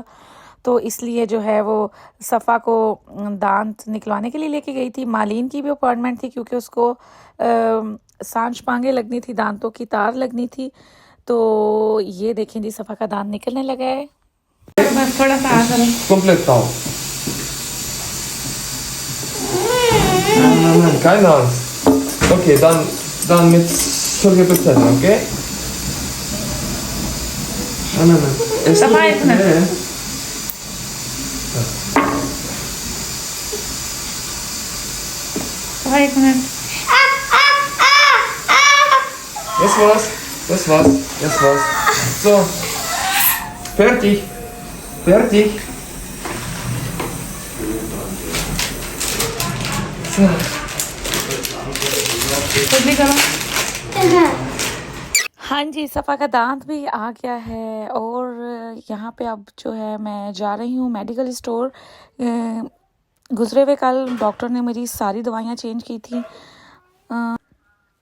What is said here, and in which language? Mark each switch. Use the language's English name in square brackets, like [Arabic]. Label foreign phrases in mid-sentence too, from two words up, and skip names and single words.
[Hindi] तो इसलिए जो है वो सफ़ा को दांत निकलवाने के लिए लेके गई थी। मालीन की भी अपॉइंटमेंट थी क्योंकि उसको सांच पांगे लगनी थी, दांतों की तार लगनी थी। तो ये देखें जी, सफ़ा का दांत निकलने लगा है। बस थोड़ा सा आगे [German] Komplett taub. Nein, keine Angst. Okay, dann mit 40%, okay? Nein. Es Sag mal jetzt nicht. nee. [Hindi] एक मिनट। [German] Das war's. So, fertig. So. [Hindi] हाँ जी, सफ़ा का दांत भी आ गया है और यहाँ पे अब जो है मैं जा रही हूँ [English] medical store. [Hindi] गुजरे हुए कल डॉक्टर ने मेरी सारी दवाइयाँ चेंज की थी।